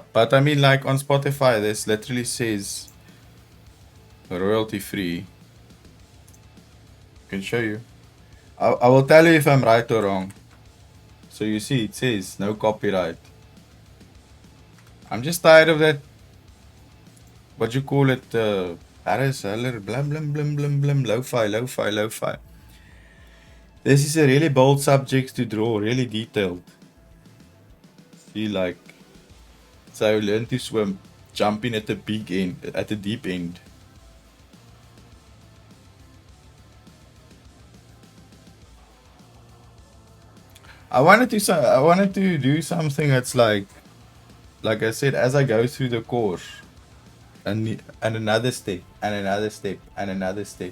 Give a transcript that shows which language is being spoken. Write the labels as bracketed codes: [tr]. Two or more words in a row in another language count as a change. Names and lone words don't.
[en] But I mean, like on Spotify, this literally says royalty free. I can show you. I will tell you if I'm right or wrong. So you see, it says no copyright. I'm just tired of that. What you call it? Harris, Heller, blam blam blam blam blam. Lo-fi, lo-fi, lo-fi. This is a really bold subject to draw, really detailed. See, like, so learn to swim, jumping at the big end, at the deep end. I wanted to do something that's like I said, as I go through the course, and another step, and another step, and another step.